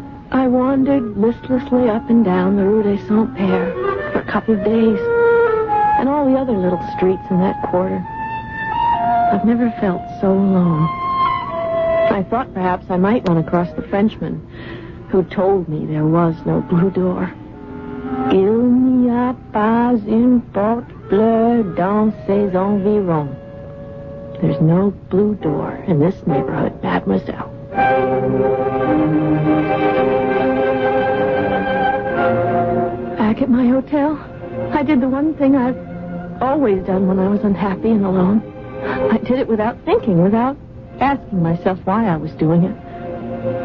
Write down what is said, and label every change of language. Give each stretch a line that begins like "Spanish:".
English: I wandered listlessly up and down the Rue des Saints-Pères for a couple of days, and all the other little streets in that quarter. I've never felt so alone. I I thought perhaps I might run across the Frenchman who told me there was no blue door.
French: Il n'y a pas une porte bleue dans ces environs.
English: There's no blue door in this neighborhood, mademoiselle. Back at my hotel, I did the one thing I've always done when I was unhappy and alone. I did it without thinking, without asking myself why I was doing it.